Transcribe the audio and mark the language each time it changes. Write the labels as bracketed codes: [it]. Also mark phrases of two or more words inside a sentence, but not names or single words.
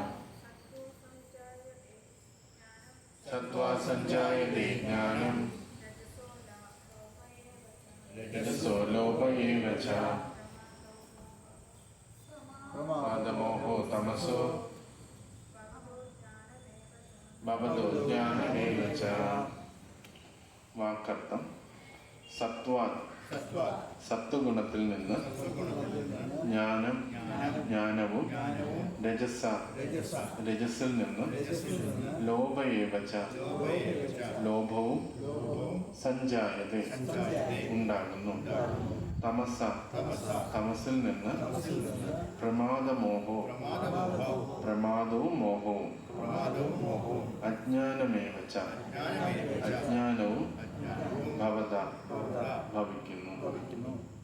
[sa] सत्त्वा संजायते ज्ञानं रजसो लोभ एव च प्रमादमोहो तमसो भवतो ज्ञानमेव च [ml] വാക്കർത്ഥം സത്വാത് സത്വഗുണത്തിൽ നിന്ന് ജ്ഞാനം ജ്ഞാനവും രജസിൽ നിന്ന് ലോഭയേവച ലോഭവും സഞ്ജായതേ ഉണ്ടാകുന്നു തമസ തമസിൽ നിന്ന് പ്രമാദമോഹോ പ്രമാദവും മോഹവും അജ്ഞാനമേവച അജ്ഞാനവും ഭവത ഭവിക്കുന്നു